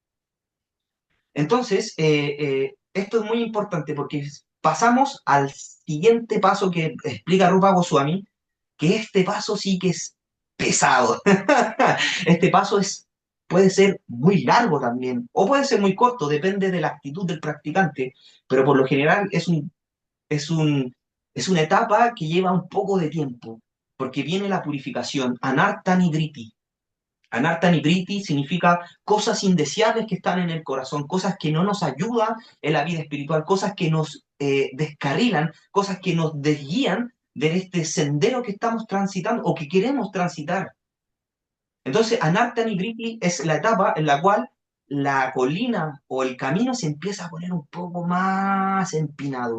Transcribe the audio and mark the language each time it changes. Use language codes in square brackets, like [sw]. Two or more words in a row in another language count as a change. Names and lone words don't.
[es] Entonces, esto es muy importante porque pasamos al siguiente paso que explica Rupa Goswami, que este paso sí que es pesado. Este paso puede ser muy largo también, o puede ser muy corto, depende de la actitud del practicante, pero por lo general es un, es una etapa que lleva un poco de tiempo, porque viene la purificación, [sa] anarta nidriti. Anarta Nibriti [es] significa cosas indeseables que están en el corazón, cosas que no nos ayudan en la vida espiritual, cosas que nos descarrilan, cosas que nos desguían de este sendero que estamos transitando o que queremos transitar. Entonces, [sa] Anarta Nibriti [es] es la etapa en la cual la colina o el camino se empieza a poner un poco más empinado.